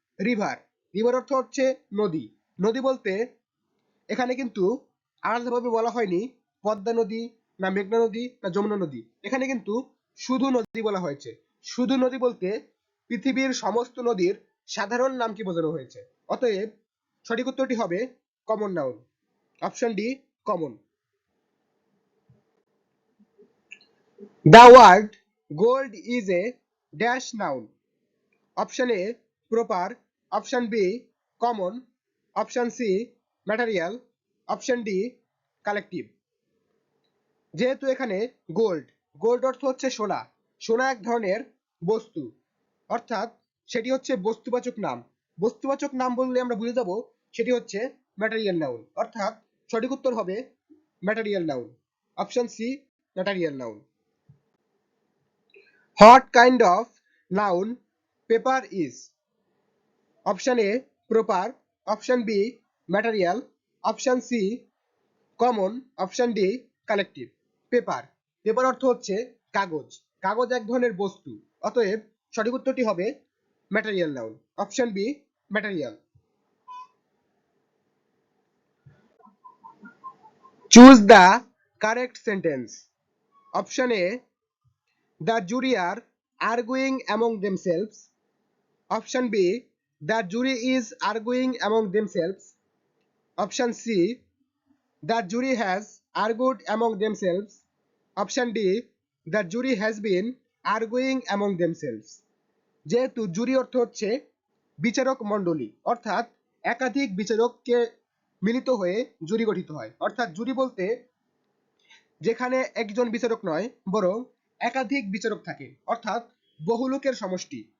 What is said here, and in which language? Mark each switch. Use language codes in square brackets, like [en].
[bn] River, river অর্থ হচ্ছে নদী। নদী বলতে এখানে কিন্তু আলাদাভাবে বলা হয়নি পদ্মা নদী না মেঘনা নদী না যমুনা নদী, এখানে কিন্তু শুধু নদী বলা হয়েছে। শুধু নদী বলতে পৃথিবীর সমস্ত নদীর সাধারণ নামকে বোঝানো হয়েছে। অতএব সঠিক উত্তরটি হবে common noun, option D common. [en] The word gold is a dash noun. Option A proper, option B common, option C material, option D collective. [bn] যেহেতু এখানে গোল্ড, গোল্ড অর্থ হচ্ছে সোনা। সোনা এক ধরনের বস্তু, অর্থাৎ সেটি হচ্ছে বস্তুবাচক নাম। বস্তুবাচক নাম বললে আমরা বুঝে যাব সেটি হচ্ছে ম্যাটেরিয়াল নাউন, অর্থাৎ সঠিক উত্তর হবে material noun, option C material noun. [en] What kind of noun paper is? Option A proper, option B material, option C common, option D collective. [bn] Paper, paper অর্থ হচ্ছে কাগজ। কাগজ এক ধরনের বস্তু, অতএব সঠিক উত্তরটি হবে material noun, option B material. [en] Choose the correct sentence. Option A the jury are arguing among themselves, option B the jury is arguing among themselves, option C the jury has argued among themselves, option D the jury has been arguing among themselves. [bn] যেহেতু জুরি অর্থ হচ্ছে বিচারক মণ্ডলী, অর্থাৎ একাধিক বিচারককে মিলিত হয়ে জুরি গঠিত হয়। অর্থাৎ জুরি বলতে যেখানে একজন বিচারক নয় বরং একাধিক বিচারক থাকে, অর্থাৎ বহুলোকের সমষ্টি।